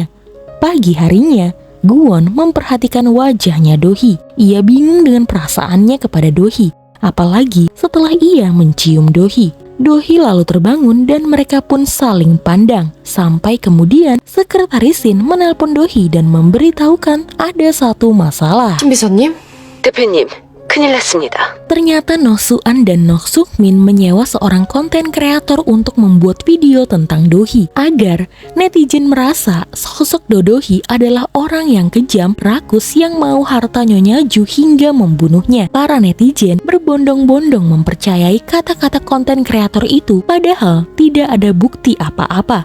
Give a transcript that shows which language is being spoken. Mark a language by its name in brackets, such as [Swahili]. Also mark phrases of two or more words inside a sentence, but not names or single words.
[Indonesian] Pagi harinya, Gwon memperhatikan wajahnya Dohee. Ia bingung dengan perasaannya kepada Dohee, apalagi setelah ia mencium Dohee. Dohee lalu terbangun dan mereka pun saling pandang. Sampai kemudian sekretaris Shin menelpon Dohee dan memberitahukan ada satu masalah. [Korean] 신비서님, 대표님, 큰일 났습니다. [Indonesian] Ternyata Noh Soo-an dan Noh Suk-min menyewa seorang konten kreator untuk membuat video tentang Dohee agar netizen merasa sosok Dodohee adalah orang yang kejam, rakus yang mau harta Nyonya Ju hingga membunuhnya. Para netizen berbondong-bondong mempercayai kata-kata konten kreator itu, padahal tidak ada bukti apa-apa.